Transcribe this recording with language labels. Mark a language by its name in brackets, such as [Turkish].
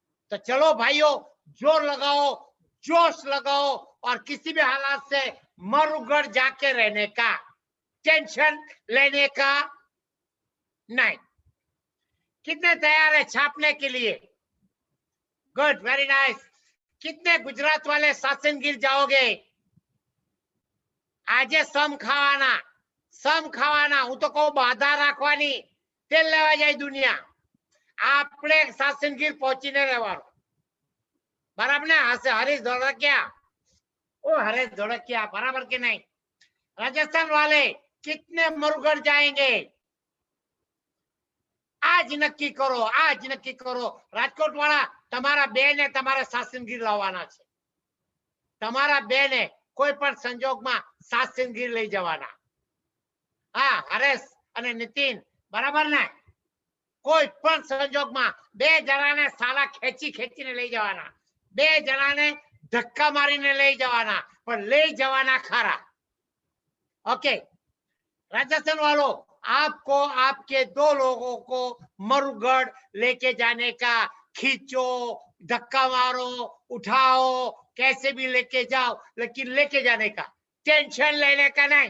[Hindi] तो चलो भाइयों, जोर लगाओ, जोश लगाओ और किसी भी हालात से मरुगढ़ जाके रहने का, टेंशन लेने का नहीं। कितने तैयार है छापने के लिए? Good, very nice. कितने गुजरात वाले सासनगीर जाओगे? [Gujarati] આજે સમ ખાવાના, હું તો કહું બાધા રાખવાની, તેલ લેવા જાય દુનિયા, આપણે સાસનગીર પહોંચીને રહેવાનું, બરાબર ને? હરીશ ધોળકિયા, [Hindi] ओ हरेश धोड़किया, [Gujarati] बराबर के नहीं? [Hindi] राजस्थान वाले कितने मरुगढ़ जाएंगे? आज नक्की करो। [Gujarati] राजकोट वाला તમારા બેને તમારે સાસનગીર લાવવાના છે, તમારા બેને કોઈ પણ સંજોગમાં સાસનગીર લઈ જવાના. હા હરેશ અને નીતિન, બરાબર ને? કોઈ પણ સંજોગમાં બે જણાને સાલા ખેંચીને લઈ જવાના, બે જણાને ધક્કા મારીને લઈ જવાના, પણ લઈ જવાના ખરા. [Hindi] ओके, राजस्थान वालों, आपको आपके दो लोगों को मरुगढ़ लेके जाने का, खींचो, धक्का मारो, उठाओ, कैसे भी लेके जाओ, लेकिन लेके जाने का, टेंशन लेने का नहीं।